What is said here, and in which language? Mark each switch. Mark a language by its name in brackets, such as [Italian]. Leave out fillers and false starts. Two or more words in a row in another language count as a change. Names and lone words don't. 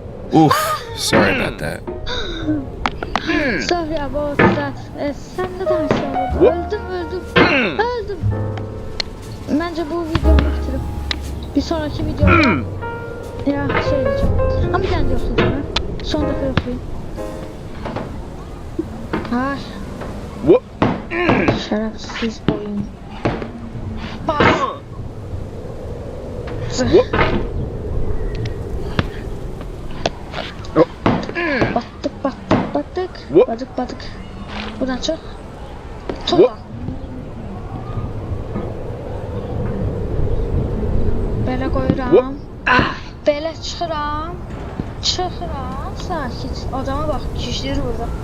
[English] Oof, sorry about that. Sorry about that. [Turkish] Sen ne dersin? Öldüm. Bence bu videomu bitirip bir sonraki videoda ya şey diyeceğim. Ama bir tane de yoklayacağım ben. Son defa yoklayayım. Ay. Şerefsiz oyun. Bas. Battık. Buradan çık. Tuğla. [Azerbaijani] Belə qoyuram. Belə çıxıram. Sakit. Adama bax, kişidir burada.